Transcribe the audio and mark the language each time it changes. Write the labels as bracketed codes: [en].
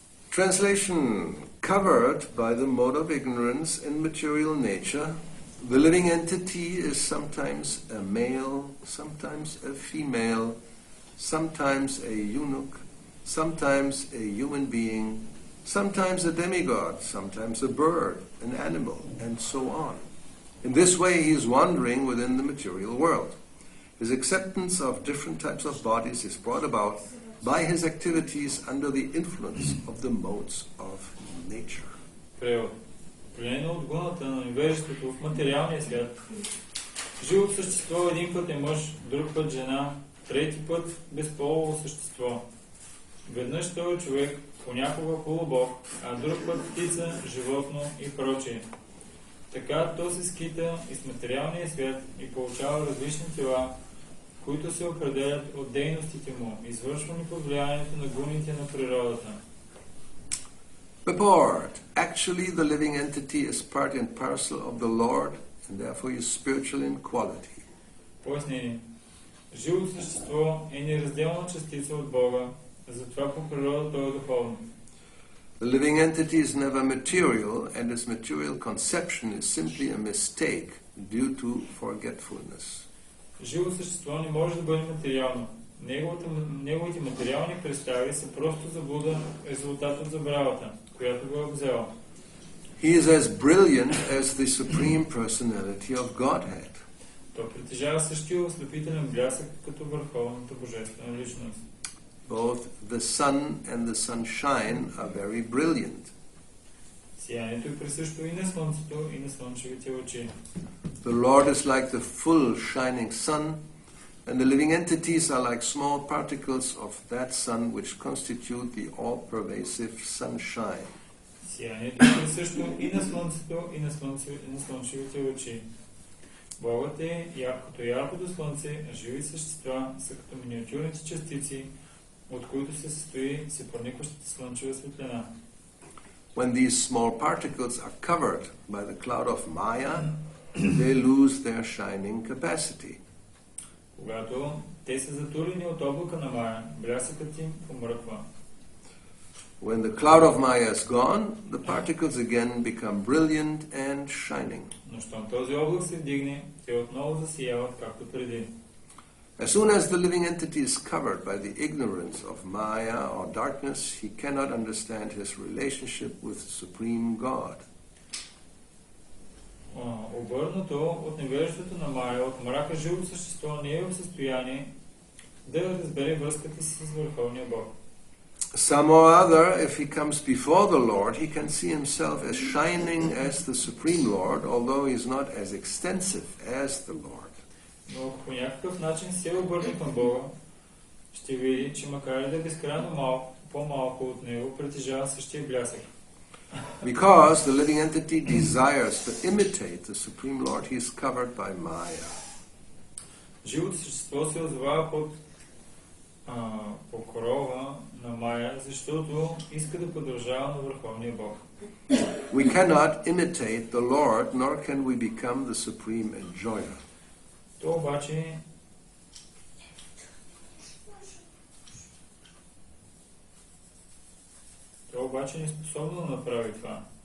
[en] Translation: covered by the mode of ignorance in material nature, the living entity is sometimes a male, sometimes a female, sometimes a eunuch, sometimes a human being, sometimes a demigod, sometimes a bird, an animal, and so on. In this way, he is wandering within the material world. His acceptance of different types of bodies is brought about by his activities under the influence of the modes of nature. [bg] Превод. Определено от гуната на невежеството в материалния свят, живото същество един път е мъж, друг път жена, трети път безполово същество. Веднъж той е човек, понякога полубог, а друг път птица, животно и прочее. Така то се скита и с материалния свят и получава различни тела, които се определят от дейностите му, извършвани под влиянието на гуните на природата. [en] Purport. Actually, the living entity is part and parcel of the Lord, and therefore is spiritual in quality. [bg] Пояснение. Живото същество е неразделна частица от Бога, затова по природа то е духовно. [en] The living entity is never material, and its material conception is simply a mistake due to forgetfulness. [bg] Живо същество не може да бъде материално. Неговите материални представи са просто заблуда, резултат от забравата, която го е обзела. [en] He is as brilliant as the Supreme Personality of Godhead. [bg] Той притежава същия ослепителен блясък като върховната божествена личност. [en] Both the sun and the sunshine are very brilliant. [bg] Сиянието е присъщо и на слънцето, и на слънчевите лъчи. [en] The Lord is like the full shining sun, and the living entities are like small particles of that sun which constitute the all-pervasive sunshine. [bg] Сиянието е присъщо и на слънцето, и на слънчевите лъчи. Богът е като яркото слънце, а живи същества са като миниатюрните частици, от които се състои всепроникващата слънчева светлина. [en] When these small particles are covered by the cloud of Maya, they lose their shining capacity. [bg] Когато те са затурени от облака на Мая, блясъкът им помръква. [en] When the cloud of Maya is gone, the particles again become brilliant and shining. [bg] Но щом този облак се вдигне, те отново засияват както преди. [en] As soon as the living entity is covered by the ignorance of Maya or darkness, he cannot understand his relationship with the Supreme God. [bg] Обърнато от невежеството на Мая, от мрака, живо същество не е в състояние да разбере връзката си с Върховния Бог. [en] Some or other, if he comes before the Lord, he can see himself as shining as the Supreme Lord, although he is not as extensive as the Lord. [bg] Но по някакъв начин се обърне към Бога, ще види, че макар и да е безкрайно по-малко от него, притежава същия блясък. [en] Because the living entity desires to imitate the Supreme Lord, he is covered by Maya. [bg] Живото същество се озовава под покрова на Мая, защото иска да подражава на Върховния Бог. [en] We cannot imitate the Lord, nor can we become the supreme enjoyer. [bg] То обаче не е способно да направи това.